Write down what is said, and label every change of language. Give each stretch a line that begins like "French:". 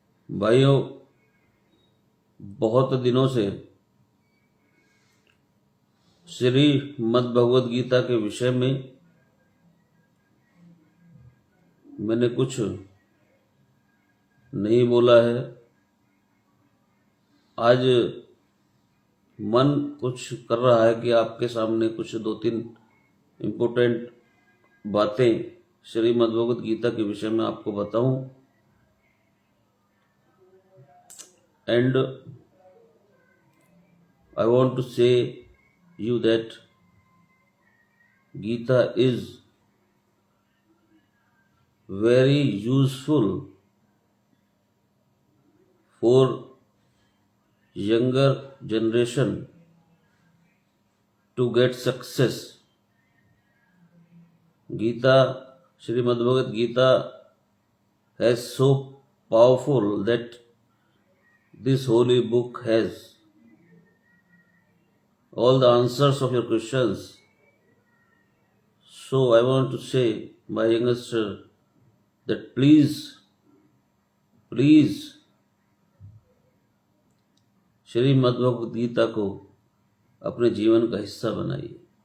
Hindi: भाइयों, बहुत दिनों से श्री मद् भगवद गीता के विषय में मैंने कुछ नहीं बोला है। आज मन कुछ कर रहा है कि आपके सामने कुछ 2-3 इम्पोर्टेंट बातें श्रीमद् भगवद गीता के विषय में आपको बताऊं।
English: And I want to say you that Gita is very useful for younger generation to get success. Gita, Srimad Bhagavad Gita has so powerful that this holy book has all the answers of your questions. So I want to say, my youngster, that please
Hindi: Shrimad Bhagavad Gita को अपने जीवन का हिस्सा बनाइए।